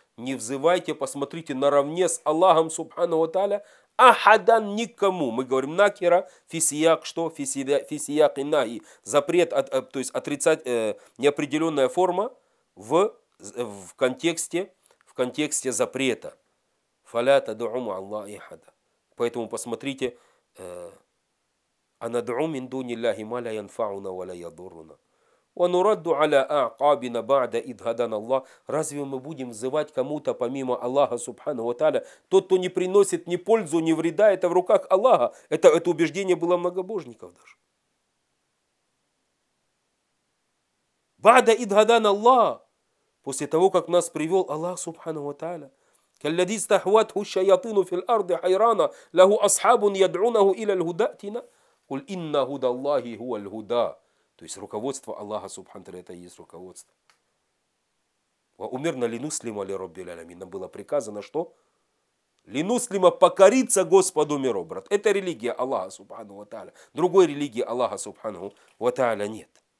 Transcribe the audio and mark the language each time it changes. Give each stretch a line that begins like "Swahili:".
Russian: Не взывайте, посмотрите, наравне с Аллахом, субхану ва тааля, ахадан никому. Мы говорим накира, фисияк, что? Фисияк и наи. Запрет, то есть неопределенная форма в контексте запрета.
Arabic: فلا تدعوا مع الله أحدا.
Russian: Поэтому посмотрите,
Arabic: أندعو من دون الله ما لا ينفعنا ولا يضرنا. ونرد على أعقابنا بعد إذ هدانا الله.
Russian: Разве мы будем взывать кому-то помимо Аллаха Субхана ва Тааля? Тот, кто не приносит ни пользу, ни вреда, это в руках Аллаха. Это убеждение было многобожников даже.
Arabic: بعد إذ هدانا الله.
Russian: После того, как нас привел Аллах Субхана ва Тааля.
Arabic: كالذي استحوته الشياطين في الأرض حيرانا له أصحاب يدعونه إلى الهدى أتنا قل إن هدى الله هو الهدى.
Russian: То есть руководство Аллаха Субхана ва Тааля, это и есть руководство.
Arabic: وأمرنا لنسلم لرب العالمين.
Russian: Нам было приказано что?
Arabic: لنسلم
Russian: покориться Господу миров, брат. Это религия Аллаха Субхана ва Тааля. Другой религии Аллаха Субхана ва Тааля нет.